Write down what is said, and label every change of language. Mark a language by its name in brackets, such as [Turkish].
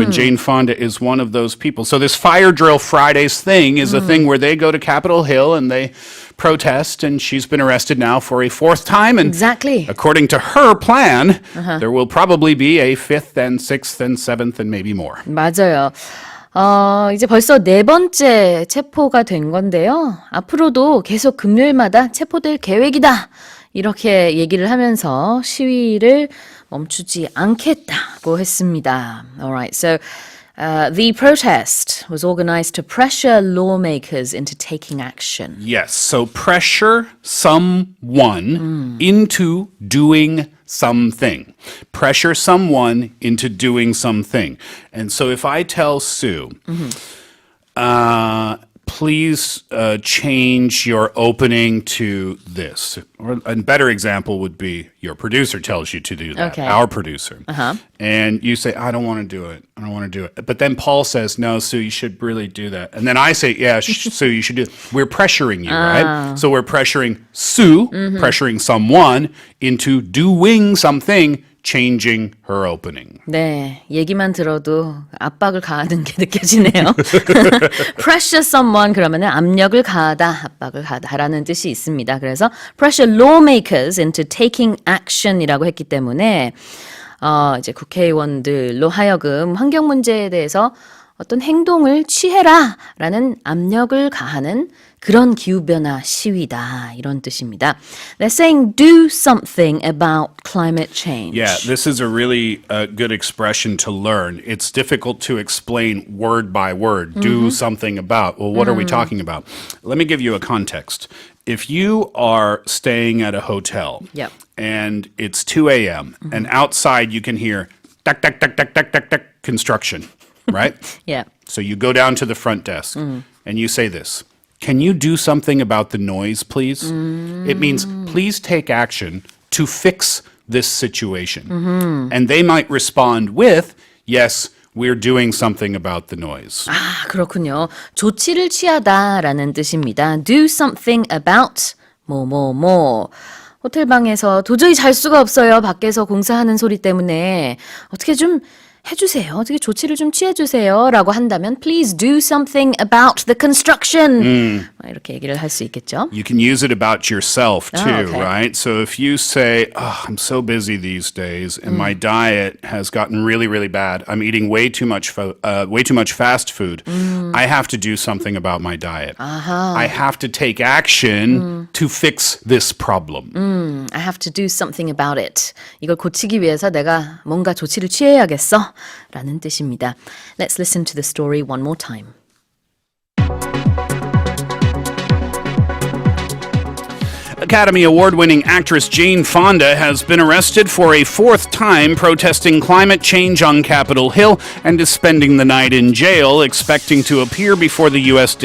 [English] And Jane Fonda is one of those people. So this Fire Drill Fridays thing is a thing where they go to Capitol Hill and they protest, and she's been arrested now for a fourth time. And Exactly. according to her plan, there will probably be a fifth and sixth and seventh and maybe more. [Korean] 맞아요. 이제 벌써 네 번째 체포가 된 건데요. 앞으로도 계속 금요일마다 체포될 계획이다. 이렇게 얘기를 하면서 시위를 멈추지 않겠다고 했습니다. [English] Alright, so the protest was organized to pressure lawmakers into taking action. Yes, so pressure someone into doing something. Pressure someone into doing something. And so if I tell Sue, please change your opening to this. Or a better example would be your producer tells you to do that, Okay. our producer. And you say, I don't want to do it. I don't want to do it. But then Paul says, no, Sue, you should really do that. And then I say, yeah, Sue, you should do it. We're pressuring you, right? So we're pressuring Sue, pressuring someone into doing something, changing her opening. [Korean] 네, 얘기만 들어도 압박을 가하는 게 느껴지네요. [English] Pressure someone [Korean] 그러면은 압력을 가하다, 압박을 가하다라는 뜻이 있습니다. 그래서 [English] pressure lawmakers into taking action [Korean] 이라고 했기 때문에 이제 국회의원들로 하여금 환경 문제에 대해서 어떤 행동을 취해라라는 압력을 가하는 그런 기후변화 시위다 이런 뜻입니다. [English] They're saying do something about climate change. Yeah, this is a really good expression to learn. It's difficult to explain word by word. Do something about. Well, what are we talking about? Let me give you a context. If you are staying at a hotel Yep. and it's 2 a.m. and outside you can hear tak, tak, tak, tak, tak, tak, tak, construction, right? Yeah. So you go down to the front desk and you say this. Can you do something about the noise, please? It means please take action to fix this situation. And they might respond with, yes, we're doing something about the noise. [Korean] 아, 그렇군요. 조치를 취하다라는 뜻입니다. [English] Do something about [Korean] 뭐뭐뭐. 호텔 방에서 도저히 잘 수가 없어요. 밖에서 공사하는 소리 때문에 어떻게 좀 해주세요. 어떻게 조치를 좀 취해주세요. 라고 한다면 [English] please do something about the construction. [Korean] 이렇게 얘기를 할 수 있겠죠. [English] You can use it about yourself too, okay. right? So if you say, oh, I'm so busy these days and my diet has gotten really, really bad. I'm eating way too much fast food. I have to do something about my diet. I have to take action to fix this problem. I have to do something about it. [Korean] 이걸 고치기 위해서 내가 뭔가 조치를 취해야겠어. 라는 뜻입니다. [English] Let's listen to the story one more time. Academy Award-winning actress Jane Fonda has been arrested for a fourth time protesting climate change on Capitol Hill and is spending the night in jail, expecting to appear before the U.S.